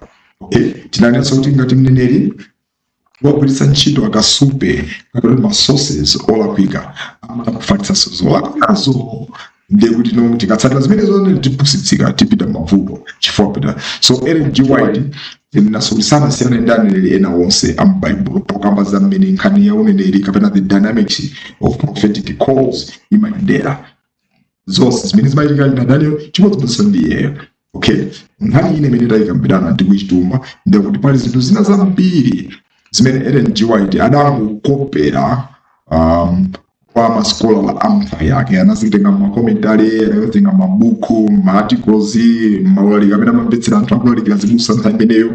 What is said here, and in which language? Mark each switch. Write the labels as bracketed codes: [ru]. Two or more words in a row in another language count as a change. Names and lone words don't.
[ny] Okay, tinanenso kuti ngati mneneri wagwiritsa ntchito akasupe kapena masources olakwika amatafalitsa zolakwikazo, ndiye kuti no tikatsatira zimenezo tipusitsika tipita mavuto chifukwa. So Ellen G White inasolisana siyana ndi aneneri ena onse am'Baibulo pokamba za mmene nkhani ya uneneri kapena [en] the dynamics of prophetic calls [ny] imayendera zonse zimene zimayitika na Daniel chimodzimodzi ndiyeyo. Okay, nkhani ine imene tayikambirana ndi kuchituma ndiye kuti pali zinthu zina zambiri zimene Ellen G White adangokopera kwa masikola amfa yake, anazitenga makomentari, anazitenga mabuku, maarticles, maulaliki amene amamvetsera anthu akulalikira zibusa nthawimeneyo.